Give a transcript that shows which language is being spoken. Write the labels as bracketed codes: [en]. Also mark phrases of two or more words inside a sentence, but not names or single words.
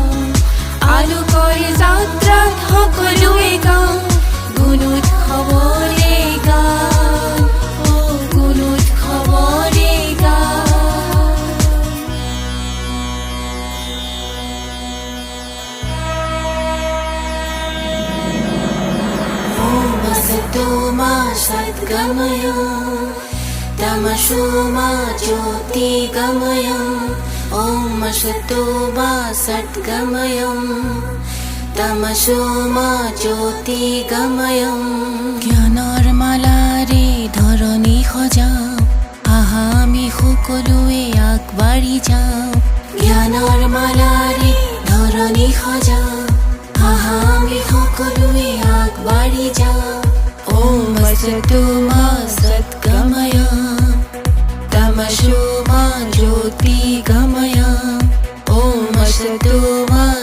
[as] আলোকৰ যাত্ৰাত সকলোৱে গাওঁ গুণ উৎসৱৰে গান, গুণ উৎসৱৰে গান। [sa] ॐ असतो मा सद्गमय, तमसो मा ज्योतिर्गमय। ॐ असतो मा सद्गमय, तमसो मा ज्योतिर्गमय। [as] জ্ঞানৰ মালাৰে ধৰণী সজাও, আহা আমি সকলোৱে আগবাঢ়ি যাওঁ। জ্ঞানৰ মালাৰে ধৰণী সজাও, আহা আমি সকলোৱে আগবাঢ়ি যাওঁ। [sa] ॐ असतो मा सद्गमय, तमसो मा ज्योतिर्गमय। ॐ असतो मा